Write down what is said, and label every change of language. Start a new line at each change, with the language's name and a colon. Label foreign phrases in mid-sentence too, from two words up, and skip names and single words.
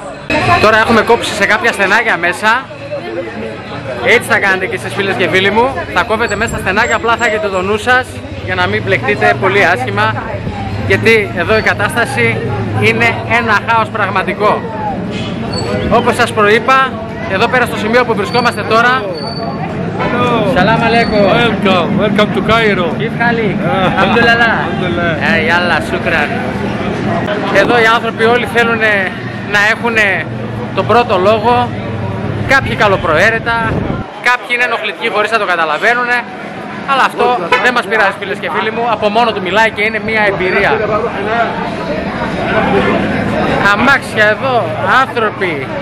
Greek: Τώρα έχουμε κόψει σε κάποια στενάκια μέσα. Έτσι θα κάνετε και εσείς φίλες και φίλοι μου. Θα κόβετε μέσα στα στενάκια, απλά θα έχετε το νου σας για να μην μπλεχτείτε πολύ άσχημα, γιατί εδώ η κατάσταση είναι ένα χάος πραγματικό. Όπως σας προείπα, εδώ πέρα στο σημείο που βρισκόμαστε τώρα.
Arabic: Salam alaikum.
English: Welcome to Cairo.
Arabic: Kif halik? Alhamdulillah. Yalla, shukran.
Greek: Εδώ οι άνθρωποι όλοι θέλουν να έχουν τον πρώτο λόγο. Κάποιοι καλοπροαίρετα, κάποιοι είναι ενοχλητικοί χωρίς να το καταλαβαίνουν. Αλλά αυτό δεν μας πειράζει φίλες και φίλοι μου, από μόνο του μιλάει και είναι μια εμπειρία. Αμάξια εδώ, άνθρωποι.